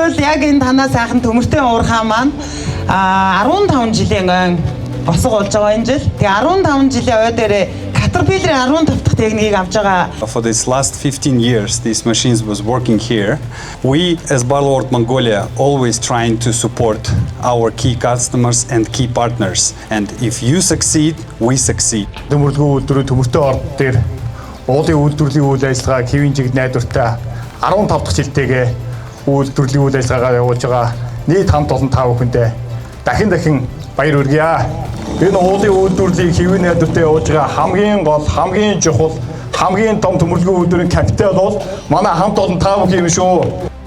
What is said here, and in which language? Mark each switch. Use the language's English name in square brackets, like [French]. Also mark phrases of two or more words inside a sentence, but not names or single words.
[Mongolian] яг энэ танаа сайхан төмөртэй уурхаа маань 15 жилийн босго болж байгаа энэ жил. Тэгээ 15 жилийн ой дээрээ Caterpillar 15 дахь техникийг авч байгаа. [English] For this last 15 years, these machines was working here. We, as Barloworld Mongolia, always trying to support our key customers and key partners. And if you succeed, we succeed. [Mongolian] Төмөрлөгөө үйлдвэрийн төмөртэй орд дээр уулын үйлдвэрлэлийн үйл ажиллагаа хэвийн чиг найдвартай 15 дахь жилтэйгээ үйлдвэрлэлийн үйл ажиллагаагаа явуулж байгаа нийт хамт олон 5 хүндээ дахин баяр хүргье. Энэ уулын үйлдвэрлэлийг хэвийн найдвартай явуулж байгаа хамгийн гол, хамгийн чухал, хамгийн том төмөрлөгөө үйлдвэрийн капитал бол манай хамт олон 5 хүн юм шүү.